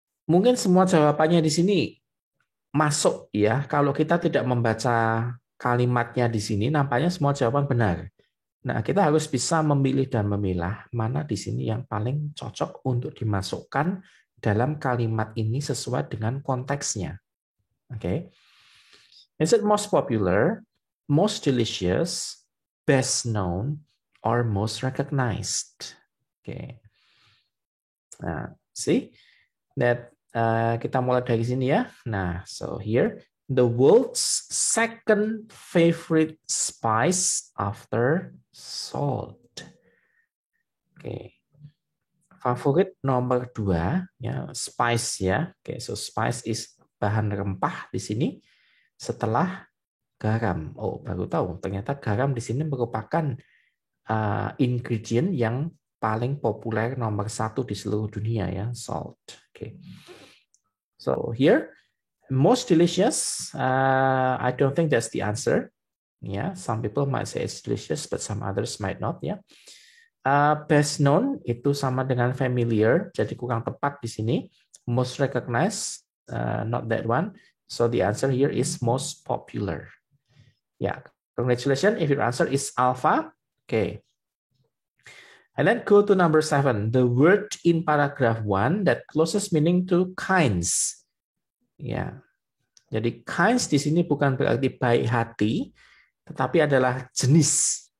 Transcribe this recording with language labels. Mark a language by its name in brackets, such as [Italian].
[Indonesian] Mungkin semua jawabannya di sini masuk ya. Kalau kita tidak membaca kalimatnya di sini, nampaknya semua jawaban benar. Nah, kita harus bisa memilih dan memilah mana di sini yang paling cocok untuk dimasukkan dalam kalimat ini sesuai dengan konteksnya. Oke. [English] Is it most popular, most delicious, best known, or most recognized? [Indonesian] Oke. Nah, [English] see that [Indonesian] kita mulai dari sini ya. [English] Nah, so here the world's second favorite spice after salt. [Indonesian] Oke. Favorit nomor 2 ya, spice ya. Oke, [English] so spice is [Indonesian] bahan rempah di sini setelah garam. Oh, baru tahu ternyata garam di sini merupakan ingredient yang paling populer nomor 1 di seluruh dunia ya, salt. Oke. [English] So here, most delicious. I don't think that's the answer. Yeah, some people might say it's delicious, but some others might not. Yeah. [Indonesian] Best known itu sama dengan familiar, jadi kurang tepat di sini. [English] Most recognized, not that one. So the answer here is most popular. Yeah, congratulations if your answer is alpha. Okay. And then go to number 7, the word in paragraph 1 that closest meaning to kinds. [Indonesian] Ya, jadi kinds di sini bukan berarti baik hati, tetapi adalah jenis.